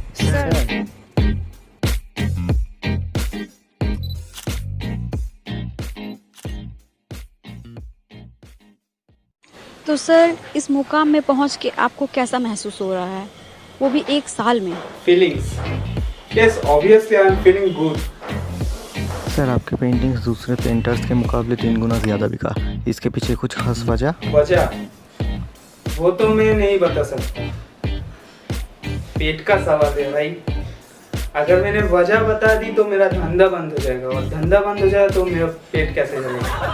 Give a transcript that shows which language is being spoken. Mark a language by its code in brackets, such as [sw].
[hi] Sir तो sir, इस मुकाम में पहुंच के आपको कैसा महसूस हो रहा है, वो भी 1 साल में? [en] Feelings. Yes, obviously I am feeling good. [hi] Sir, आपके पेंटिंग्स दूसरे पेंटर्स के मुकाबले 3 गुना ज़्यादा बिका। इसके पीछे कुछ खास वजह? वो तो मैं नहीं बता सकता। पेट का सवाल है भाई। अगर मैंने वजह बता दी तो मेरा धंधा बंद हो जाएगा, और धंधा बंद हो जाए तो मेरा पेट कैसे चलेगा।